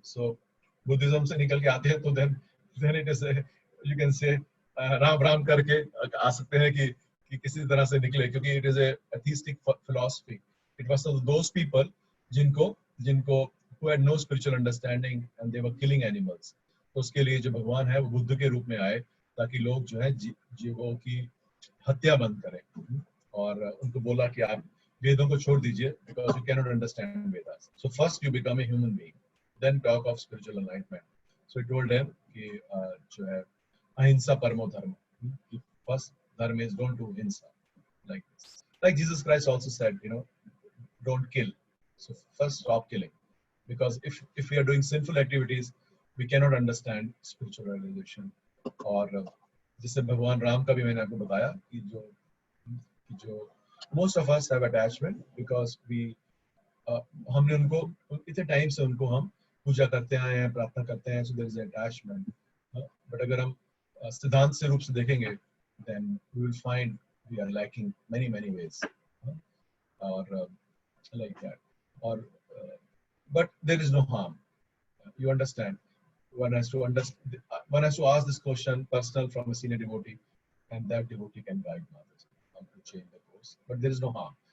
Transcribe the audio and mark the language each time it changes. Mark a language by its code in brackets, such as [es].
[hi] So Buddhism se nikal ke aate hain, [en] to then it is a, you can say [hi] Ram करके आ सकते हैं कि किसी तरह से निकले, क्योंकि [en] it is a atheistic philosophy. It was those people जिनको who had no spiritual understanding and they were killing animals. [hi] तो उसके लिए जो भगवान है वो बुद्ध के रूप में आए, ताकि लोग जो है जीवों की हत्या बंद करें, और उनको बोला कि आप वेदों को छोड़ दीजिए, [en] because you cannot understand Vedas. So first you become a human being, then talk of spiritual enlightenment. So he told them [hi] कि जो है अहिंसा परमो धर्म. [en] First dharma is don't do hinsa, like this. Like Jesus Christ also said, don't kill. So first stop killing, because if we are doing sinful activities, we cannot understand spiritual realization. [hi] और जैसे भगवान राम का भी मैंने आपको बताया कि जो [en] most of us have attachment because we [hi] हमने उनको इतने टाइम से उनको हम पूजा करते आए हैं, प्रार्थना करते हैं, [en] so there is attachment. But [hi] अगर हम सिद्धांत से रूप से देखेंगे, [en] then we will find we are lacking many ways, or like that. Or but there is no harm. You understand? One has to ask this question personal from a senior devotee, and that devotee can guide others how to change the course. But there is no harm.